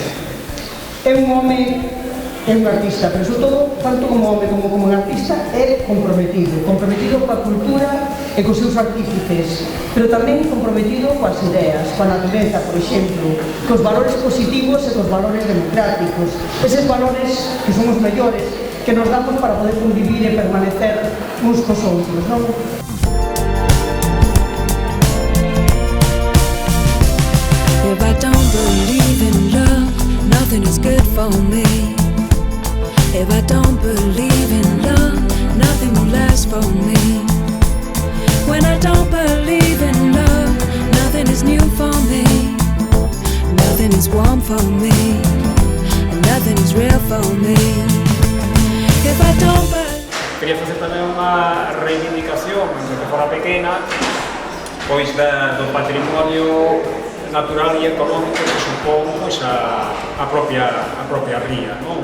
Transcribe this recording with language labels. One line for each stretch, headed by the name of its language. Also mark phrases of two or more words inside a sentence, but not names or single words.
Galician: É un home, é un artista, pero sobre todo, tanto como home como un artista, é comprometido coa cultura e cos seus artífices, pero tamén comprometido coas ideas, coa natureza, por exemplo, cos valores positivos e cos valores democráticos, eses valores que son os mellores, que nos damos para poder convivir e permanecer uns cos outros, non?
English: If I don't believe in love, nothing is good for me. If I don't believe in love, nothing will last for me. When I don't believe in love, nothing is new for me. Nothing is warm for me, and nothing is real for me. If I don't believe...
Galician: Quería facer tamén unha reivindicación, desde que fora pequena, pois do patrimonio natural e económico que supón pois, a propia ría, non?